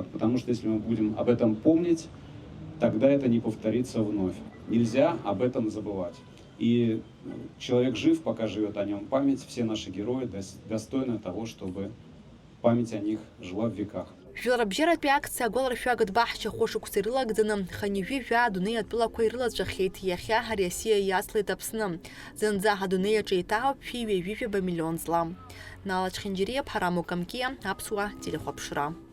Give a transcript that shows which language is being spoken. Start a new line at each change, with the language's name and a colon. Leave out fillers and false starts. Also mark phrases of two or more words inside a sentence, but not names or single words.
Russian: Потому что если мы будем об этом помнить, тогда это не повторится вновь. Нельзя об этом забывать. И человек жив, пока живет о нем память. Все наши герои достойны того, чтобы память о них жила в веках.
Abkhazian: Жәларбжьаратәи акциа агәаларшәагатә баҳча хәышықәса ирылагӡаны ҳанижәи жәаа адунеи атәылақәа ирылаҵәахьеит. Иахьа Ариасиа иаслеит Аԥсны. Зынӡа адунеи аҿы еиҭаҳауп шәи-ҩажәижәаба миллионҵла. Нала Чхинџьириа, Ҳараму Камкиа, Аԥсуа телехәаԥшра.